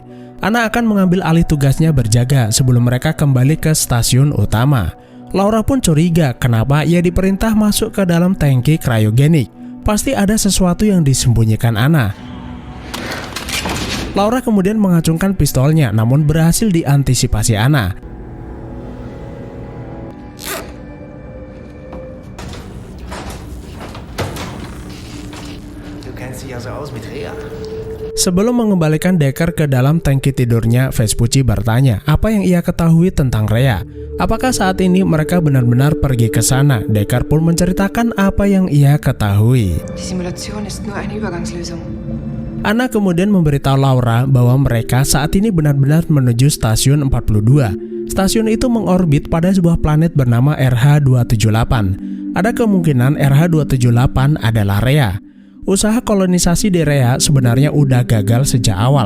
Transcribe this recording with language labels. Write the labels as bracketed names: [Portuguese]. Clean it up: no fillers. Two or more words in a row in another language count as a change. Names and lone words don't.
[Indonesian] Anna akan mengambil alih tugasnya berjaga sebelum mereka kembali ke stasiun utama. Laura pun curiga kenapa ia diperintah masuk ke dalam tangki kriogenik. Pasti ada sesuatu yang disembunyikan Anna. Laura kemudian mengacungkan pistolnya, namun berhasil diantisipasi Anna. [German] Du kennst dich also aus mit Rhea. [Indonesian] Sebelum mengembalikan Decker ke dalam tangki tidurnya, Vespucci bertanya apa yang ia ketahui tentang Rhea. Apakah saat ini mereka benar-benar pergi ke sana? Decker pun menceritakan apa yang ia ketahui. [German] Die Simulation ist nur eine Übergangslösung. [Indonesian] Anna kemudian memberitahu Laura bahwa mereka saat ini benar-benar menuju stasiun 42. Stasiun itu mengorbit pada sebuah planet bernama RH278. Ada kemungkinan RH278 adalah Rhea. Usaha kolonisasi di Rhea sebenarnya udah gagal sejak awal.